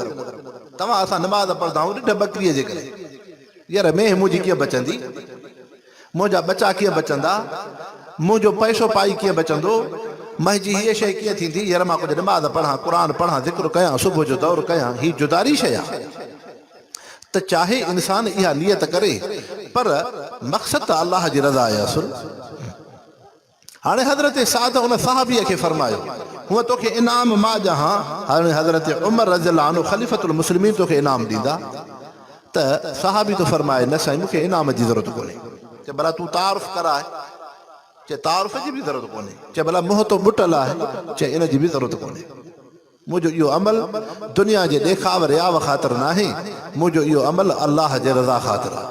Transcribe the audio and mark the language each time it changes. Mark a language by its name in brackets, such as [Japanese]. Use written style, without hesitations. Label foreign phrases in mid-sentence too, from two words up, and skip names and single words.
[Sindhi] तव्हां असां नमाज़ पढ़ंदा आहियूं ॾिठ बकरीअ जे करे, यार मेंह मुंहिंजी कीअं बचंदी, मुंहिंजा बचा कीअं बचंदा, मुंहिंजो पैसो पाई कीअं बचंदो, मुंहिंजी हीअ शइ कीअं थींदी, यार मां कुझु नमाज़ पढ़ां, क़ुर पढ़ां, ज़िक्र कयां, सुबुह जो दौर कयां, हीअ जुदारी शइ आहे। त चाहे इंसान इहा नियत करे, पर मक़सद त अल्लाह जी रज़ा आहे असुल। हाणे हज़रत साद उन सहाबीअ खे फरमायो, हूअं तोखे इनाम मां ॾियां। हाणे हज़रत उमर [Arabic] رضي الله عنه [Sindhi] ख़लीफ़तुल मुस्लिमीन तोखे इनाम ॾींदा। त सहाबी तो फरमाए, न साईं मूंखे इनाम जी ज़रूरत कोन्हे। चए भला तूं तारुफ़ कराए, चए तारुफ़ जी बि ज़रूरत कोन्हे। चए भला मुंहुं तो बुटल आहे, चए इन जी बि ज़रूरत कोन्हे। मुंहिंजो इहो अमल दुनिया जे ॾेखाव रियाव ख़ातिर न आहे, मुंहिंजो इहो अमल अल्लाह जे रज़ा ख़ातिर आहे।